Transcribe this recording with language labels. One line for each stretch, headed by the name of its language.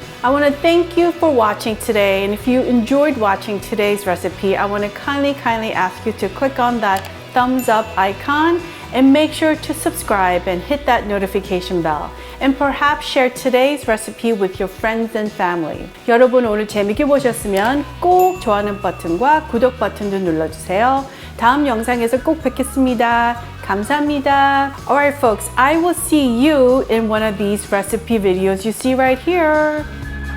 English: I want to thank you for watching today, and if you enjoyed watching today's recipe, I want to kindly ask you to click on that thumbs up icon and make sure to subscribe and hit that notification bell. And perhaps share today's recipe with your friends and family.
Korean: 여러분 오늘 재밌게 보셨으면 꼭 좋아하는 버튼과 구독 버튼도 눌러주세요. 다음 영상에서 꼭 뵙겠습니다. 감사합니다.
English: Alright folks, I will see you in one of these recipe videos you see right here.